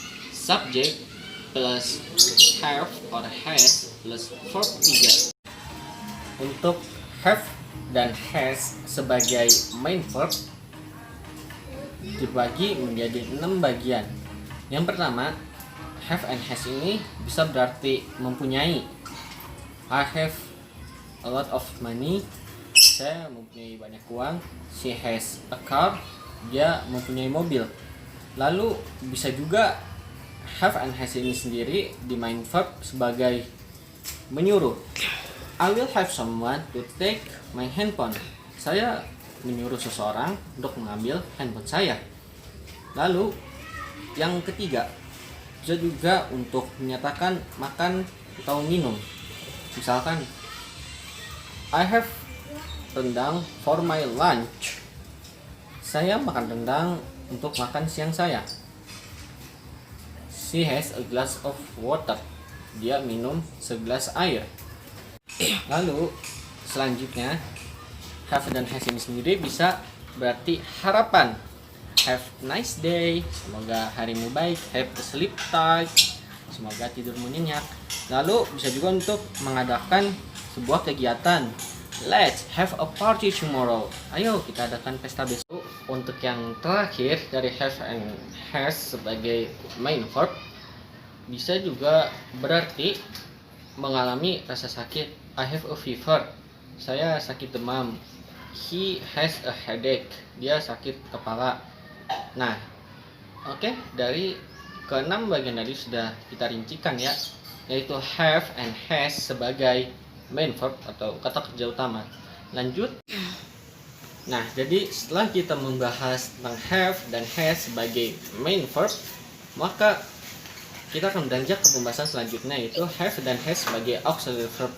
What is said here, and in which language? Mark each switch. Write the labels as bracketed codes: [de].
[en] Subject plus have or has plus verb 3. [id] Untuk have dan has sebagai main verb dibagi menjadi 6 bagian. Yang pertama, have and has ini bisa berarti mempunyai. [en] I have a lot of money, [id] saya mempunyai banyak uang. [en] She has a car, [id] dia mempunyai mobil. Lalu bisa juga have and has ini sendiri di main verb sebagai menyuruh. [en] I will have someone to take my handphone. [id] Saya menyuruh seseorang untuk mengambil handphone saya. Lalu yang ketiga, bisa juga untuk menyatakan makan atau minum. [en] Misalkan, I have rendang for my lunch. [id] Saya makan rendang untuk makan siang saya. [en] She has a glass of water. [id] Dia minum segelas air. Lalu selanjutnya, have dan has ini sendiri bisa berarti harapan. [en] Have a nice day, [id] semoga harimu baik. [en] Have a sleep tight, [id] semoga tidurmu nyenyak. Lalu bisa juga untuk mengadakan sebuah kegiatan. [en] Let's have a party tomorrow. [id] Ayo kita adakan pesta besok. Untuk yang terakhir dari have and has sebagai main verb, bisa juga berarti mengalami rasa sakit. [en] I have a fever, [id] saya sakit demam. [en] He has a headache, [id] dia sakit kepala. Nah, oke, dari keenam bagian tadi sudah kita rincikan ya, yaitu have and has sebagai main verb atau kata kerja utama. Lanjut. Nah, jadi setelah kita membahas tentang have dan has sebagai main verb, maka kita akan beranjak ke pembahasan selanjutnya, yaitu have dan has sebagai auxiliary verb.